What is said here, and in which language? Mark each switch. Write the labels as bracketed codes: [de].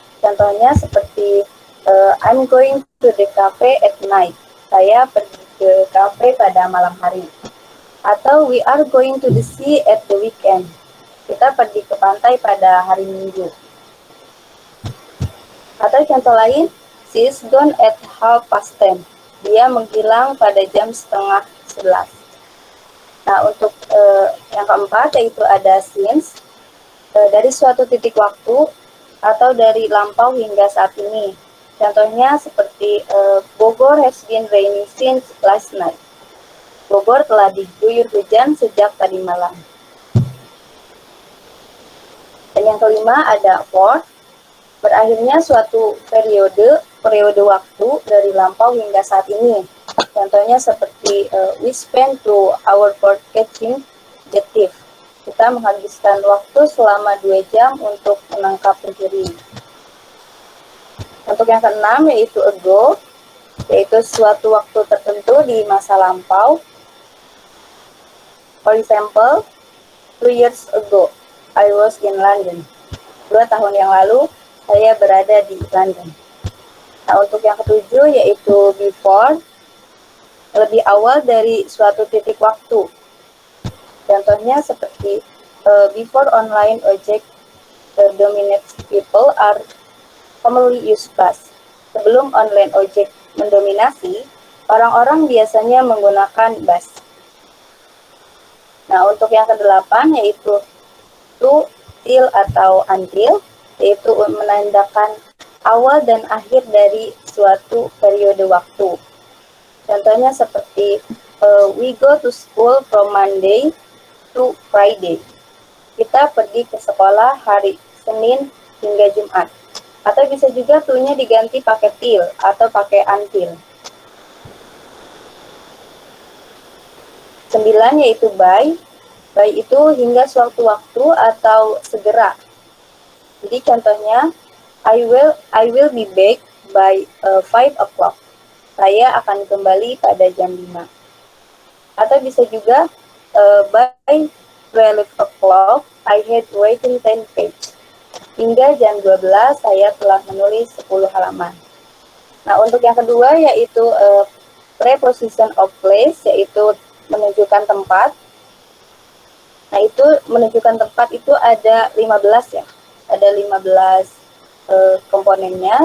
[id] Contohnya seperti [en] I'm going to the cafe at night. [id] Saya pergi ke cafe pada malam hari. Atau [en] we are going to the sea at the weekend. [id] Kita pergi ke pantai pada hari Minggu. Atau contoh lain, [en] she is gone at 10:30. [id] Dia menghilang pada jam 10:30. Nah, untuk yang keempat yaitu ada since, dari suatu titik waktu atau dari lampau hingga saat ini. Contohnya seperti [en] Bogor has been raining since last night. [id] Bogor telah diguyur hujan sejak tadi malam. Dan yang kelima ada for, berakhirnya suatu periode waktu dari lampau hingga saat ini. Contohnya seperti [en] we spend 2 hours for catching the thief. [id] Kita menghabiskan waktu selama 2 jam untuk menangkap pencuri. Untuk yang keenam yaitu ago, yaitu suatu waktu tertentu di masa lampau. [en] For example, 2 years ago, I was in London. [id] 2 tahun yang lalu, saya berada di London. Nah, untuk yang ketujuh yaitu before, lebih awal dari suatu titik waktu. Contohnya seperti [en] before online object dominates, people are commonly use bus. [id] Sebelum online object mendominasi, orang-orang biasanya menggunakan bus. Nah, untuk yang kedelapan yaitu to, till, atau until, yaitu menandakan awal dan akhir dari suatu periode waktu. Contohnya seperti [en] we go to school from Monday to Friday. [id] Kita pergi ke sekolah hari Senin hingga Jumat. Atau bisa juga to-nya diganti pakai till atau pakai until. 9 yaitu by. By itu hingga suatu waktu atau segera. Jadi contohnya [en] I will be back by 5 o'clock. [id] Saya akan kembali pada jam 5. Atau bisa juga [en] by 12 o'clock I had written 10 pages. [id] Hingga jam 12 saya telah menulis 10 halaman. Nah, untuk yang kedua yaitu preposition of place, yaitu menunjukkan tempat. Nah, itu menunjukkan tempat itu ada 15 ya. Ada 15 komponennya.